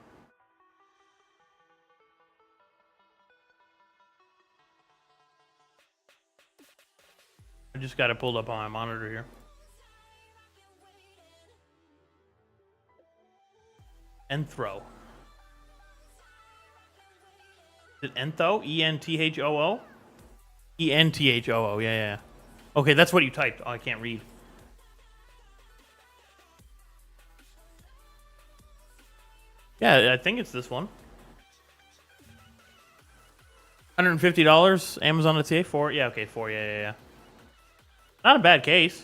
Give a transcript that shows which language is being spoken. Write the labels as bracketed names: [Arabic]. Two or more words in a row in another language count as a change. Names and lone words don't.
[English] I just got it pulled up on my monitor here. Enthro. Is it Entho? E-N-T-H-O-O? E-N-T-H-O-O, yeah. Okay, that's what you typed. Oh, I can't read. Yeah, I think it's this one. $150. Amazon TA 4. Yeah, okay, 4. Yeah. Not a bad case.